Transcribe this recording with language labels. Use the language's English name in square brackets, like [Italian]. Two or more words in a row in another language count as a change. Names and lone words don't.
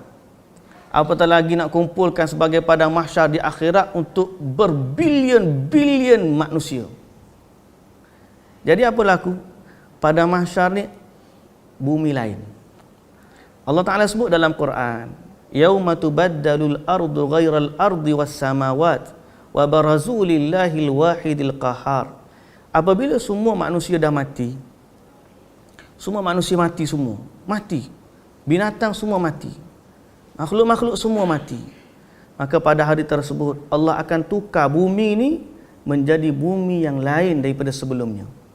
[Malay] Apatah lagi nak kumpulkan sebagai padang mahsyar di akhirat untuk berbilion-bilion manusia. Jadi apa laku? Padang mahsyar ni bumi lain. Allah Ta'ala sebut dalam Quran, [Arabic] يوم تبدل الأرض غير الأرض والسماوات وبرزوا لله الواحد القهار. [Malay] Apabila semua manusia dah mati, semua manusia mati semua. Mati. Binatang semua mati. Makhluk-makhluk semua mati. Maka pada hari tersebut Allah akan tukar bumi ini menjadi bumi yang lain daripada sebelumnya.